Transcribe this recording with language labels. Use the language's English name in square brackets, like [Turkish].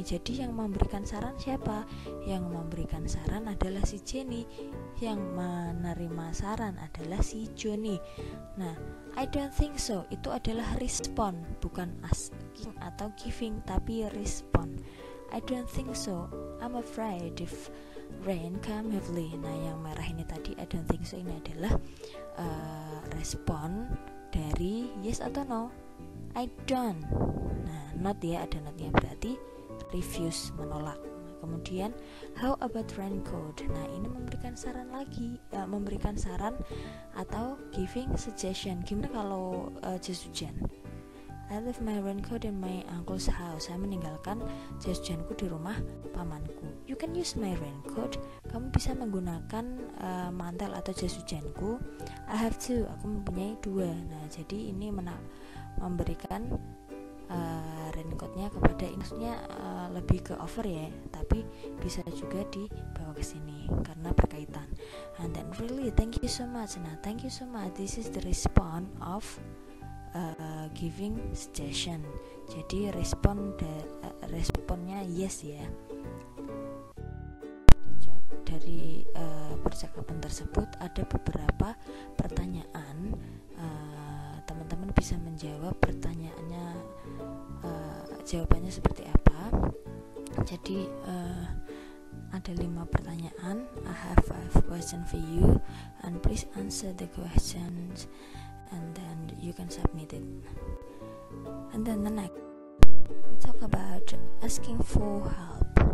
[Indonesian] Jadi yang memberikan saran siapa? Yang memberikan saran adalah si Jenny. Yang menerima saran adalah si Johnny. Nah, [English] I don't think so. [Indonesian] Itu adalah respon, bukan asking atau giving, tapi respon. [English] I don't think so. I'm afraid if rain come heavily. [Indonesian] Nah, yang merah ini tadi [English] I don't think so, [Indonesian] ini adalah respon dari yes atau no. [English] I don't. [Indonesian] Nah, not ya, ada notnya, berarti refuse, menolak. Kemudian [English] how about raincoat? [Indonesian] Nah, ini memberikan saran lagi, memberikan saran atau giving suggestion. Gimana kalau jas hujan? [English] I leave my raincoat in my uncle's house. [Indonesian] Saya meninggalkan jas hujanku di rumah pamanku. [English] You can use my raincoat. [Indonesian] Kamu bisa menggunakan mantel atau jas hujanku. [English] I have two. [Indonesian] Aku mempunyai dua. Nah, jadi ini memberikan raincoatnya kepada, maksudnya lebih ke over ya, tapi bisa juga dibawa ke sini karena berkaitan. [English] And then really thank you so much. Nah, thank you so much. This is the response of giving suggestion. [Indonesian] Jadi responnya yes ya. Dari percakapan tersebut ada beberapa pertanyaan. Teman-teman bisa menjawab pertanyaannya, jawabannya seperti apa. Jadi ada 5 pertanyaan. [English] I have 5 questions for you and please answer the questions and then you can submit it. And then the next we talk about asking for help.